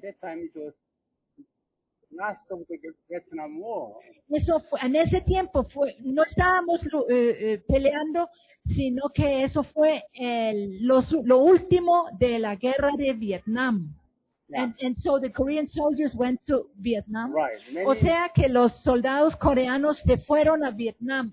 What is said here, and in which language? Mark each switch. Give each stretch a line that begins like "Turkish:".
English: That time it was last of the Vietnam War.
Spanish: Eso fue, en ese tiempo fue, no estábamos peleando, sino que eso fue lo último de la guerra de Vietnam.
English: Yeah. And so the Korean soldiers went to Vietnam. Right.
Spanish: O sea que los soldados coreanos se fueron a Vietnam.